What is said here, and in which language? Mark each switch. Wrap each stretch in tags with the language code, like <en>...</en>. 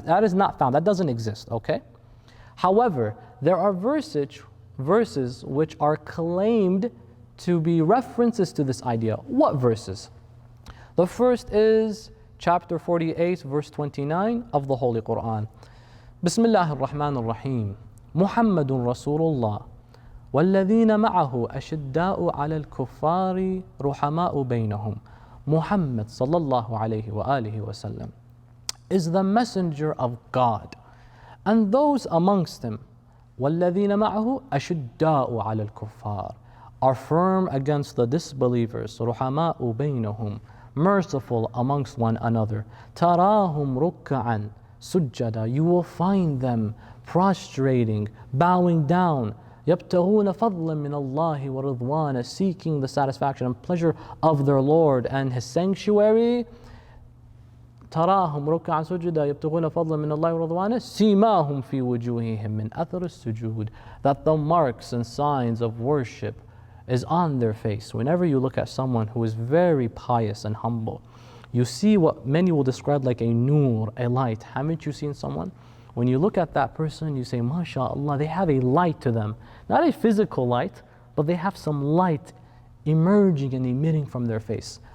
<en>That is not found. That doesn't exist, okay? However, there are verses which are claimed to be references to this idea. What verses? The first is chapter 48, verse 29 of the Holy Quran.</en> <ar>Bismillah ar-Rahman ar-Rahim. Muhammadun Rasulullah. والذين معه أشداء على الكفار رحماء بينهم.</ar> <en>Muhammad sallallahu alayhi wa alihi wasallam is the messenger of God, and those amongst him</en> <ar>وَالَّذِينَ مَعَهُ أَشُدَّاءُ عَلَى الْكُفَّارِ</ar> <en>are firm against the disbelievers,</en> <ar>رُحَمَاءُ بَيْنَهُم</ar> <en>merciful amongst one another.</en> <ar>تَرَاهُمْ رُكَّعًا سُجَّدًا</ar> <en>you will find them prostrating, bowing down.</en> <ar>يَبْتَغُونَ فَضْلًا مِنَ اللَّهِ وَرِضْوَانًا</ar> <en>seeking the satisfaction and pleasure of their Lord and His sanctuary.</en> <ar>تراهم ركعا سجدا يبتغون فضلا من الله ورضوانه سيماهم في وجوههم من أثر السجود,</ar> <en>that the marks and signs of worship is on their face. Whenever you look at someone who is very pious and humble, you see what many will describe like a nur, a light. Haven't you seen someone? When you look at that person, you say, MashaAllah, they have a light to them. Not a physical light, but they have some light emerging and emitting from their face.</en>